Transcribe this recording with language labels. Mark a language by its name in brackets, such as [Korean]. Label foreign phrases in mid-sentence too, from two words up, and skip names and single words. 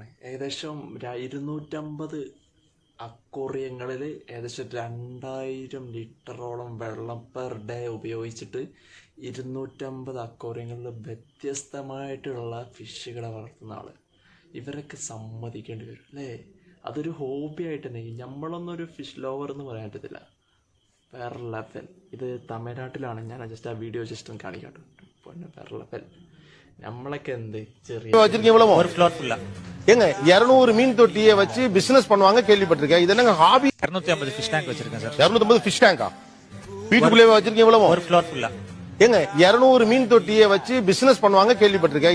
[Malayalam] ഏകദേശം 250 അക്വേറിയങ്ങളിൽ ഏകദേശം 2000 ലിറ്ററോളം വെള്ളം [English] per day [Malayalam] ഉപയോഗിച്ചിട്ട് 250 അക്വേറിയങ്ങളിൽ വ്യത്യസ്തമായിട്ടുള്ള ഫിഷുകളെ വളർത്തുന്ന ആള്. ഇവരൊക്കെ സമ്മതിക്കേണ്ടി വരും അല്ലേ? അതൊരു ഹോബി ആയിട്ട് തന്നെ. നമ്മളൊന്നും ഒരു [English] fish lover [Malayalam] എന്ന് പറയാൻ പറ്റത്തില്ല. വേറെ ലെവൽ. ഇത് തമിഴ്നാട്ടിലാണ്. ഞാൻ ജസ്റ്റ് ആ വീഡിയോ ജസ്റ്റ് ഒന്ന് കാണിക്കാട്ടോ. വേറെ ലെവൽ. [Tamil] நம்மளுக்கு எந்த ചെറിയ வச்சிருக்கீங்க இவ்வளவு ஒரு [English] floor full [Tamil] ஏங்க 200 மீன் தொட்டியை வச்சு பிசினஸ் பண்ணுவாங்க கேள்விப்பட்டிருக்கேன். இது என்னங்க ஹாபி? 250 [English] fish tank [Tamil] வச்சிருக்கேன் சார். 250 [English] fish tank [Tamil] வீட்டுக்குள்ளே வச்சிருக்கீங்க இவ்வளவு? ஒரு [English] floor full [Tamil] ஏங்க 200 மீன் தொட்டியை வச்சு பிசினஸ் பண்ணுவாங்க கேள்விப்பட்டிருக்கேன்.